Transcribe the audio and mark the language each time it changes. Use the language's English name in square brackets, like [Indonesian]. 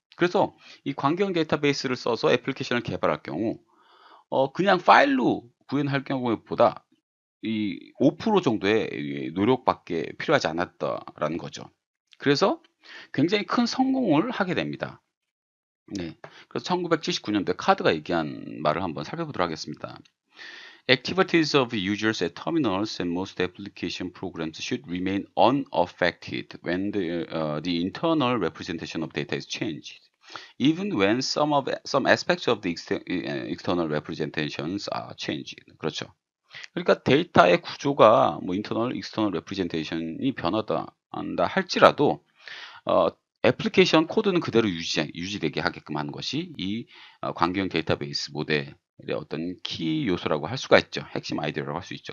[Korean] 그래서 이 관계형 데이터베이스를 써서 애플리케이션을 개발할 경우 그냥 파일로 구현할 경우보다 이 5% 정도의 이 노력밖에 필요하지 않았다라는 거죠. 그래서 굉장히 큰 성공을 하게 됩니다. 네. 그래서 1979년도에 카드가 얘기한 말을 한번 살펴보도록 하겠습니다. [English] Activities of users at terminals and most application programs should remain unaffected when the internal representation of data is changed, even when some aspects of the external representations are changed. [Korean] 그렇죠. 그러니까 데이터의 구조가 뭐 [English] internal, external representation [Korean] 이 변하다 한다 할지라도 애플리케이션 코드는 그대로 유지되게 하게끔 하는 것이 이 관계형 데이터베이스 모델의 어떤 키 요소라고 할 수가 있죠. 핵심 아이디어라고 할 수 있죠.